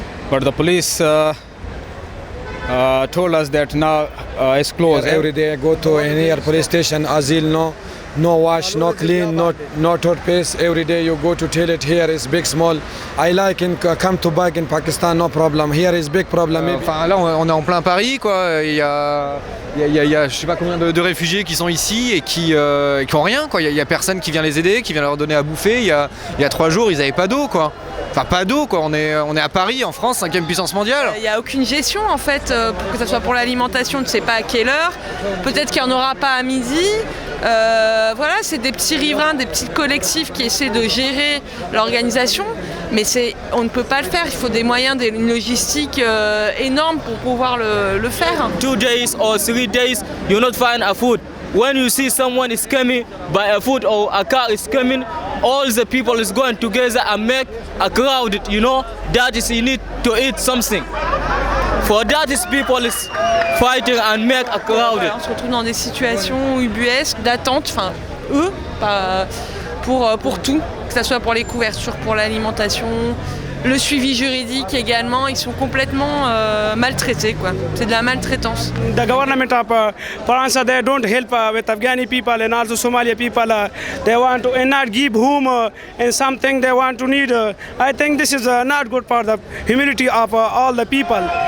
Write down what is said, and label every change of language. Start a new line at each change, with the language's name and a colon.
English: But the police told us that now it's closed. Every day I go to any police station, asylum, no wash, no clean, no toothpaste. Every day you go to toilet here is big, small. I like in come to back in Pakistan, no problem. Here is big problem.
French: Enfin là on est en plein Paris quoi. Il y a je sais pas combien de réfugiés qui sont ici et qui ont rien quoi. Il y a personne qui vient les aider, qui vient leur donner à bouffer. Il y a 3 jours ils n'avaient pas d'eau quoi. Enfin pas d'eau quoi. On est à Paris en France, 5e puissance mondiale. Il n'y a aucune gestion en fait, pour que ce soit pour l'alimentation, tu ne sais pas à quelle heure. Peut-être qu'il n'y en aura pas à midi. Voilà, c'est des petits riverains, des petits collectifs qui essaient de gérer l'organisation, mais on ne peut pas le faire. Il faut des moyens, une logistique énorme pour pouvoir le faire.
English: 2 days or 3 days, you not find a food. When you see someone is coming by a food or a car is coming, all the people is going together and make a crowd. You know, that is you need to eat something. For that is people is fighting and make a crowd.
French: On se retrouve dans des situations ubuesques, d'attente, enfin eux, pas pour tout, que ce soit pour les couvertures, pour l'alimentation, le suivi juridique également, ils sont complètement maltraités quoi. C'est de la maltraitance.
English: The government of France, they don't help with Afghani people and also Somali people. They want to not give home and something they want to need. I think this is not good for the humanity of all the people.